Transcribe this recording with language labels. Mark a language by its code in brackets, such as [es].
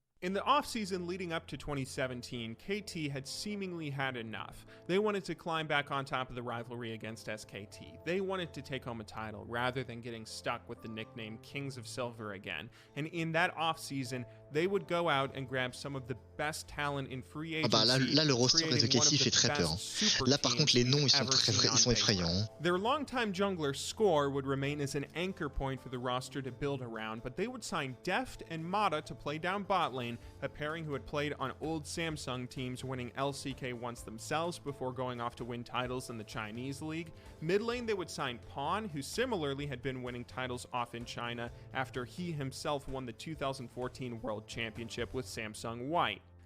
[en] In the offseason leading up to 2017, KT had seemingly had enough. They wanted to climb back on top of the rivalry against SKT. They wanted to take home a title rather than getting stuck with the nickname Kings of Silver again. And in that offseason, they would go out and grab some of the best talent in free agency. [fr] Là, le roster de KT fait très peur. Là, par contre, les noms, ils sont effrayants. [en] Their longtime jungler, Score, would remain as an anchor point for the roster to build around, but they would sign Deft and Mata to play down bot lane, a pairing who had played on old Samsung teams, winning LCK once themselves before going off to win titles in the Chinese league. Mid lane, they would sign Pawn, who similarly had been winning titles off in China after he himself won the 2014 World Championship with Samsung White.